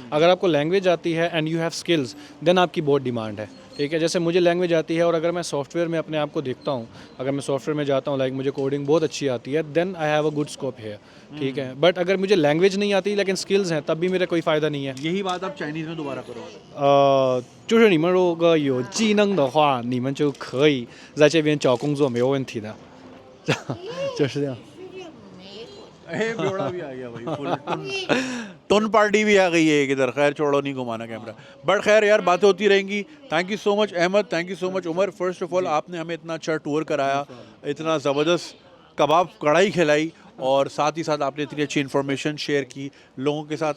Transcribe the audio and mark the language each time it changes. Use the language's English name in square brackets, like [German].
[Hindi] अगर आपको लैंग्वेज आती है [English] and you have skills, then [Hindi] आपकी बहुत डिमांड है, ठीक है। जैसे मुझे लैंग्वेज आती है और अगर मैं सॉफ्टवेयर में अपने आप को देखता हूँ, अगर मैं सॉफ्टवेयर में जाता हूँ, लाइक मुझे कोडिंग बहुत अच्छी आती है, [English] then I have a good scope [Hindi] है, ठीक है। बट अगर मुझे लैंग्वेज नहीं आती लेकिन स्किल्स हैं, तब भी मेरा कोई फ़ायदा नहीं है। यही बात आप चाइनीज़ में दोबारा करो। [Chinese] 就是你们如果有技能的话，你们就可以在这边找工作，没有问题的。就是这样。 [Hindi] बेवड़ा भी आ गया भाई, फुल टोन पार्टी भी आ गई है एक इधर। खैर छोड़ो, नहीं घुमाना कैमरा, बट खैर यार बातें होती रहेंगी। [English] thank you so much [Hindi] Ahmad, thank you so much Umar. First of all आपने हमें इतना अच्छा टूर कराया, इतना ज़बरदस्त कबाब कढ़ाई खिलाई, और साथ ही साथ आपने इतनी अच्छी इन्फॉर्मेशन शेयर की लोगों के साथ।